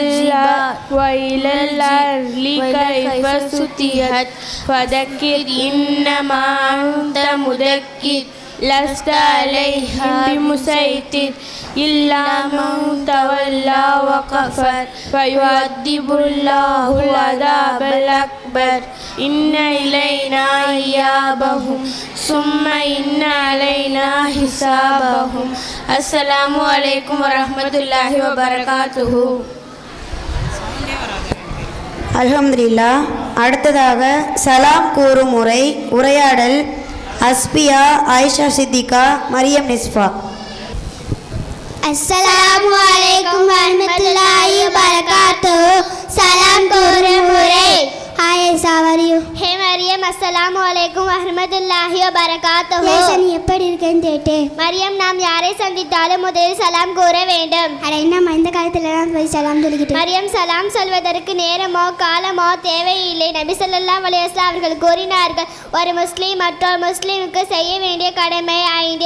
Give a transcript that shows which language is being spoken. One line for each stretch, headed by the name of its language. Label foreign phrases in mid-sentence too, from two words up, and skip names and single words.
Arabic: الأرض كيف سطحت فذكر إنما أنت مذكر لست عليهم بمسيطر إلا من تولى وكفر فيعذب الله العذاب الأكبر إن إلينا إيابهم ثم إن علينا حسابهم السلام عليكم ورحمة الله وبركاته. الحمد لله.
Tamil: அடுத்ததாக சலாம் கூறும் உரையாடல் அஸ்பியா, ஆயிஷா சித்திகா, மரியம் நிஸ்ஃபா.
Arabic: السلام عليكم ورحمة الله وبركاته.
Tamil: சலாம் கூறும் உரை.
English: Hi Aisha, how are you? Hey Mariam,
Arabic: السلام عليكم ورحمة الله وبركاته.
Tamil: நீ எப்படி இருக்கேன்னு கேட்டேன். மரியம், நாம் யாரை சந்தித்தாலும் முதலில் சலாம் கூற வேண்டும். அட என்னம்மா இந்த காலத்துல போய் சலாம் சொல்லிக்கிட்டு. மரியம், சலாம் சொல்வதற்கு நேரமோ காலமோ தேவையில்லை. நபி
Arabic: صلى الله عليه وسلم
Tamil: அவர்கள் கூறினார்கள், ஒரு முஸ்லீம் மற்றொரு முஸ்லீமுக்கு செய்ய வேண்டிய கடமை 5.